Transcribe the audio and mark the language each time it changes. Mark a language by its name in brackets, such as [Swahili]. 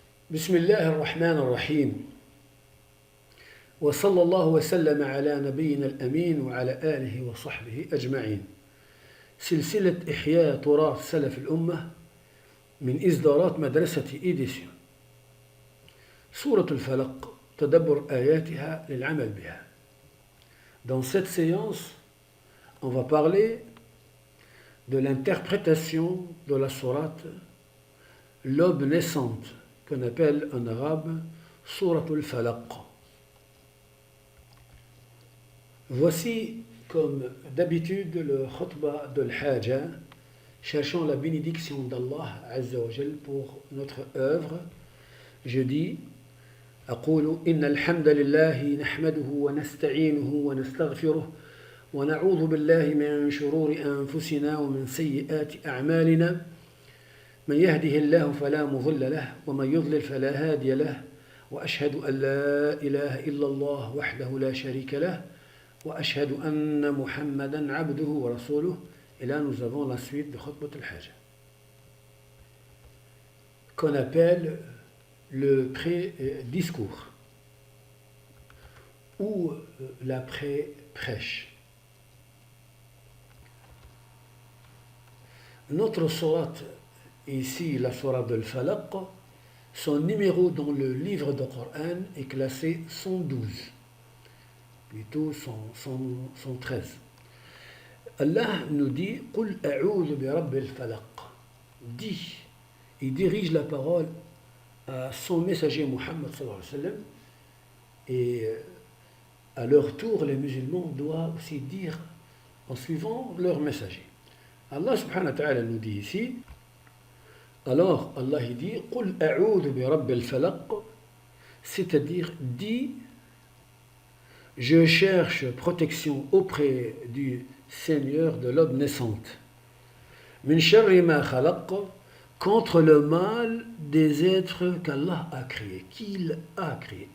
[Arabic] بسم الله الرحمن الرحيم وصلى الله وسلم على نبينا الأمين وعلى آله وصحبه أجمعين. سلسلة إحياء تراث سلف الأمة من إصدارات مدرسة إيديسيون. سورة الفلق، تدبر آياتها للعمل بها. [French] Dans cette séance, on va parler de l'interprétation de la sourate l'aube naissante, qu'on appelle en arabe Surat al-Falaq. Voici, comme d'habitude, le khutbah de l'Haja, cherchant la bénédiction d'Allah [Arabic] Azza wa Jal [French] pour notre œuvre. Je dis [Arabic] أقول إن الحمد لله نحمده ونستعينه ونستغفره ونعوذ بالله من شرور أنفسنا ومن سيئات أعمالنا من يهده الله فلا مضل له ومن يضلل فلا هادي له وأشهد أن لا إله إلا الله وحده لا شريك له وأشهد أن محمدا عبده ورسوله. [French] Et là nous avons la suite de Khutbat al-Haja, qu'on appelle le pré-discours ou la pré-prêche. Notre sourate, ici la sourate de Al-Falaq, son numéro dans le livre du Coran est classé 112, plutôt 113. Allah nous dit [Arabic] قُلْ أَعُوذُ بِرَبِّ الْفَلَقِ. [French] Dit, il dirige la parole à son messager Muhammad [Arabic] sallallahu alayhi wa sallam, [French] et à leur tour les musulmans doivent aussi dire en suivant leur messager. Allah [Arabic] subhanahu wa ta'ala [French] nous dit ici, alors Allah il dit [Arabic] قُلْ أَعُوذُ بِرَبِّ الْفَلَقِ, [French] c'est-à-dire dit, je cherche protection auprès du Seigneur de l'aube naissante, [Arabic] min sharri ma khalaq, [French] contre le mal des êtres qu'Allah a créés, qu'il a créés.